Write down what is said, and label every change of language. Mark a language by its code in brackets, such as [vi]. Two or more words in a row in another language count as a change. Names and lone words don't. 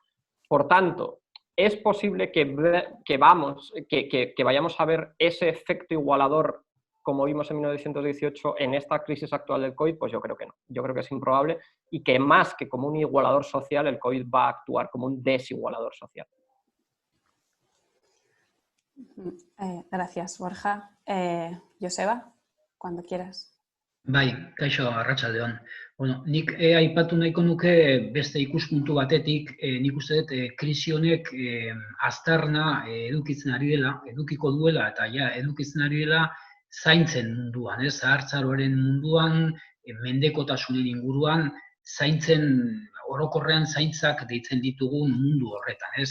[es] Por tanto, ¿es posible que vayamos a ver ese efecto igualador como vimos en 1918 en esta crisis actual del COVID? Pues yo creo que no. Yo creo que es improbable y que más que como un igualador social, el COVID va a actuar como un desigualador social. Gracias, Borja. Joseba, cuando quieras. [eu] Bai, kaixo, arratsaldeon. Bueno, nik aipatu nahiko nuke beste ikuspuntu batetik, nik uste dut krisi honek aztarna edukiko duela eta ja edukitzen ari dela zaintzen munduan, ez? Zahartzaroaren munduan, mendekotasunen inguruan, zaintzen orokorrean zaintzak deitzen ditugun mundu horretan, ez?